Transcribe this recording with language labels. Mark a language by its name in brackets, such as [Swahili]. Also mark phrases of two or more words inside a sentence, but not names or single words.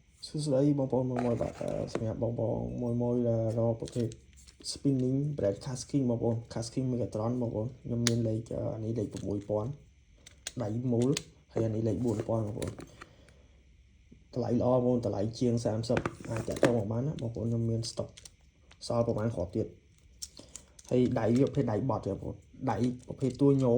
[Khmer] ស្ដីបងប្អូនមួយបាទសម្រាប់បងប្អូនមួយរកប្រភេទ spinning brand casking បងប្អូន casking Megatron បងប្អូនខ្ញុំមានលេខនេះលេខ6000ដៃមូលហើយអានេះលេខ4000បងប្អូនតម្លៃល្អបងប្អូនតម្លៃ ជាង30អាចតាក់ទងមកបានណាបងប្អូនខ្ញុំមាន stock សល់ប្រហែលគ្រាប់ទៀតហើយដៃវាប្រភេទដៃបត់ទេបងប្អូនដៃប្រភេទតួញោ